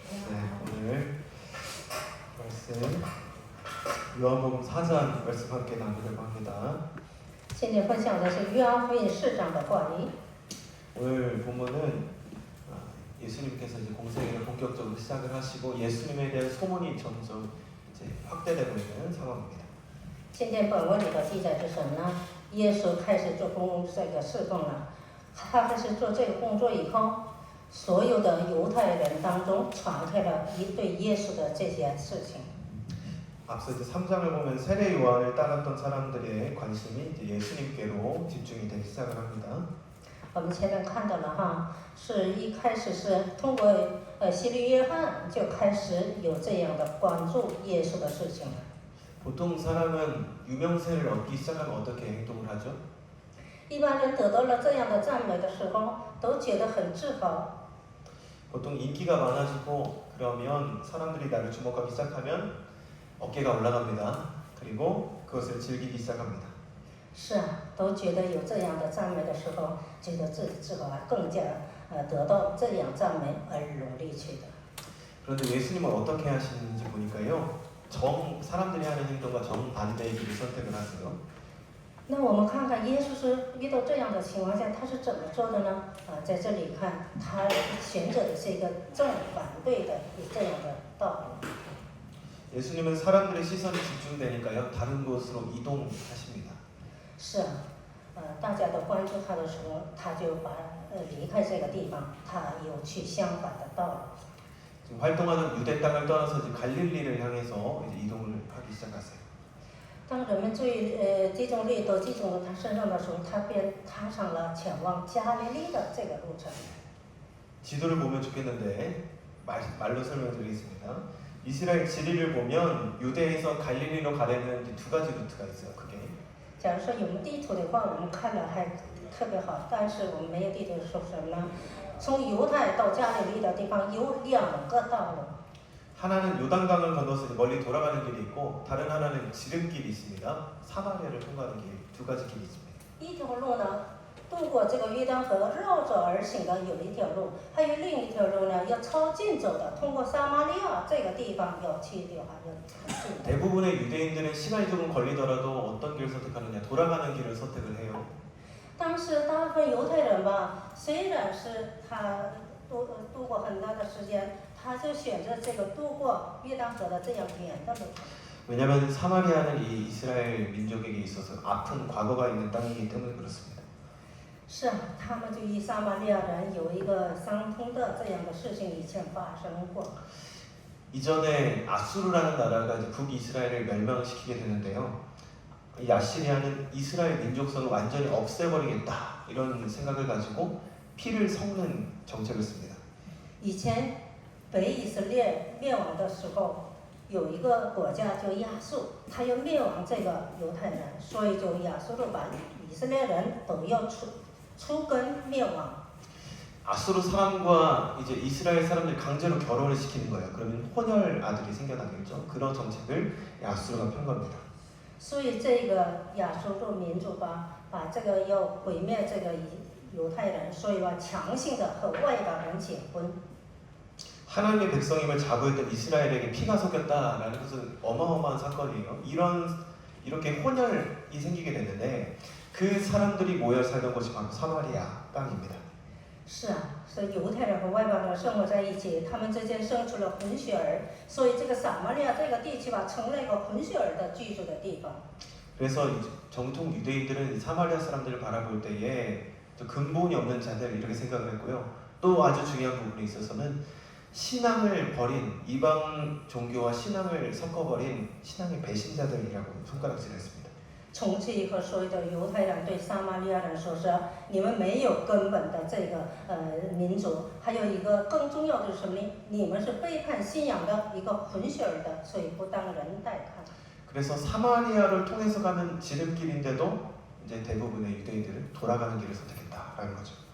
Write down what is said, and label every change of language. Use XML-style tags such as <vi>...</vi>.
<ko>네, 오늘 말씀 요한복음 4장 말씀 함께 나누려고 합니다.</ko> <zh>今天分享的是约翰福音4章的话语。</zh> <ko>오늘 본문은 예수님께서 이제 공생애를 본격적으로 시작을 하시고 예수님에 대한 소문이 점점 이제 확대되고 있는 상황입니다.</ko> <zh>今天本文里的记载是什么呢？耶稣开始做这个侍奉了。他开始做这个工作以后，所有的犹太人当中传开了对耶稣的这些事情。</zh> <ko>앞서 이제 3장을 보면 세례 요한을 따랐던 사람들의 관심이 이제 예수님께로 집중이 되기 시작을 합니다.</ko> <zh>我们前面看到了哈，是一开始是通过洗礼约翰就开始有这样的关注耶稣的事情了。</zh> <ko>보통 사람은 유명세를 얻기 시작하면 어떻게 행동을 하죠?</ko> <zh>一般人得到了这样的赞美的时候，都觉得很自豪。</zh> <ko>보통 인기가 많아지고 그러면 사람들이 나를 주목하기 시작하면 어깨가 올라갑니다. 그리고 그것을 즐기기 시작합니다.</ko> <zh>是啊，都觉得有这样的赞美的时候，觉得自己自豪，更加得到这样赞美而努力去的。</zh> <ko>그런데 예수님은 어떻게 하시는지 보니까요. 사람들이 하는 행동과 정반대의 길을 선택을 하세요.</ko> <zh>那我们看看耶稣是遇到这样的情况下，他是怎么做的呢？在这里看，他选择的是一个正反对的这样的道路。</zh> <ko>예수님은 사람들의 시선이 집중되니까요. 다른 곳으로 이동하십니다.</ko> <zh>是啊，大家都关注他的时候，他就离开这个地方，他有去相反的道路。</zh> <ko>지금 활동하는 유대 땅을 떠나서 이제 갈릴리를 향해서 이제 이동을 하기 시작하세요.</ko> <zh>当人们集中力都集中到他身上的时候，他便踏上了前往加利利的这个路程。</zh> <ko>지도를 보면 좋겠는데 말로 설명드리겠습니다. 이스라엘 지리를 보면 유대에서 갈릴리로 가려는 이제 두 가지 루트가 있어요. 크게.</ko> <zh>假如说有地图的话，我们看了还特别好，但是我们没有地图说什么呢？从犹太到加利利的地方有2个道路。</zh> <ko>하나는 요단강을 건너서 멀리 돌아가는 길이 있고 다른 하나는 지름길이 있습니다. 사마리아를 통과하는 길, 두 가지 길이 있습니다.</ko> <zh>一条路呢，渡过这个约旦河绕着而行的有一条路，还有另一条路呢，要超近走的，通过撒玛利亚这个地方要去的话，要很近的。</zh> <ko>대부분의 유대인들은 시간이 조금 걸리더라도 어떤 길을 선택하느냐? 돌아가는 길을 선택을 해요.</ko> <zh>但是大部分犹太人吧，虽然是他度过很大的时间，他就选择这个渡过约旦河的这样远的路。</zh> <ko>왜냐하면 사마리아는 이 이스라엘 민족에게 있어서 아픈 과거가 있는 땅이기 때문에 그렇습니다.</ko> <zh>是啊，他们就与撒玛利亚人有一个相通的这样的事情以前发生过。</zh> <ko>이전에 아수르라는 나라가 이제 북이스라엘을 멸망시키게 되는데요. 이 아시리아는 이스라엘 민족성을 완전히 없애버리겠다 이런 생각을 가지고 피를 섞는 정책을 씁니다.</ko> <zh>以前北以色列灭亡的时候，有一个国家叫亚述，他要灭亡这个犹太人，所以就亚述把以色列人都要除根灭亡。</zh> <ko>아수르 사람과 이제 이스라엘 사람들이 강제로 결혼을 시키는 거예요. 그러면 혼혈 아들이 생겨나겠죠. 그런 정책을 아수르가 편 겁니다.</ko> <zh>所以这个亚述的民族把这个要毁灭这个犹太人，所以强行的和外邦人结婚。</zh> <ko>하나님의 백성임을 자부했던 이스라엘에게 피가 섞였다라는 것은 어마어마한 사건이에요. 이렇게 혼혈이 생기게 됐는데 그 사람들이 모여 살던 곳이 바로 사마리아 땅입니다.</ko> <zh>是啊，所以犹太人和外邦人生活在一起，他们之间生出了混血儿，所以这个撒玛利亚这个地区成了一个混血儿的居住的地方。</zh> <ko>그래서 정통 유대인들은 사마리아 사람들을 바라볼 때에 근본이 없는 자들 이렇게 생각을 했고요. 또 아주 중요한 부분에 있어서는 신앙을 버린 이방 종교와 신앙을 섞어버린 신앙의 배신자들이라고 손가락질을 했습니다.</ko> <zh>从此以后，所有的犹太人对撒玛利亚人说是你们没有根本的这个民族，还有一个更重要的是什么呢？你们是背叛信仰的一个混血儿的，所以不当人待看。</zh> <ko>그래서 사마리아를 통해서 가는 지름길인데도 이제 대부분의 유대인들은 돌아가는 길을 선택했다라는 거죠.</ko>